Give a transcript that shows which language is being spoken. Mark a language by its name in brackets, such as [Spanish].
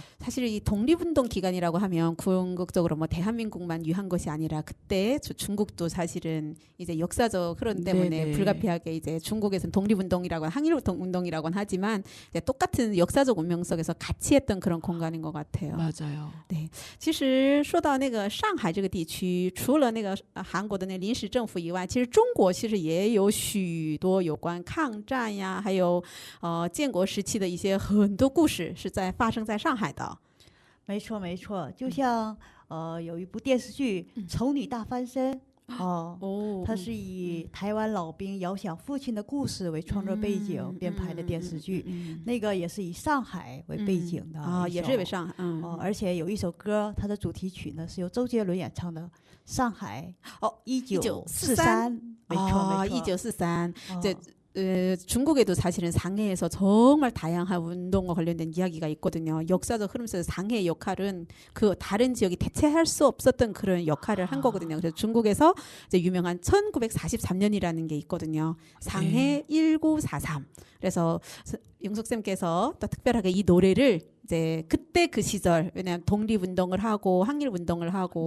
[Korean] 사실 이 독립운동 기간이라고 하면 궁극적으로 뭐 대한민국만 위한 것이 아니라 그때 중국도 사실은 이제 역사적 흐름 때문에 네네. 불가피하게 이제 중국에서는 독립운동이라고 항일운동이라고는 하지만 이제 똑같은 역사적 운명 속에서 같이 했던 그런 공간인 것 같아요. 맞아요. [Chinese] 其实说到那个上海这个地区，除了那个韩国的那临时政府以外，其实中国其实也有许多有关抗战呀，还有建国时期的一些很多故事是发生在上海的。没错没错，就像有一部电视剧《丑女大翻身》它是以台湾老兵遥想父亲的故事为创作背景编排的电视剧，那个也是以上海为背景的也是为上海，而且有一首歌，它的主题曲呢是由周杰伦演唱的《上海》1943，没错没错， 1943，这 [Korean] 중국에도 사실은 상해에서 정말 다양한 운동과 관련된 이야기가 있거든요. 역사적 흐름 속에서 상해의 역할은 그 다른 지역이 대체할 수 없었던 그런 역할을 한 거거든요. 그래서 중국에서 이제 유명한 1943년이라는 게 있거든요. 상해 1943. 그래서 영숙쌤께서 또 특별하게 이 노래를 이제 그때 그 시절, 왜냐하면 독립운동을 하고 항일운동을 하고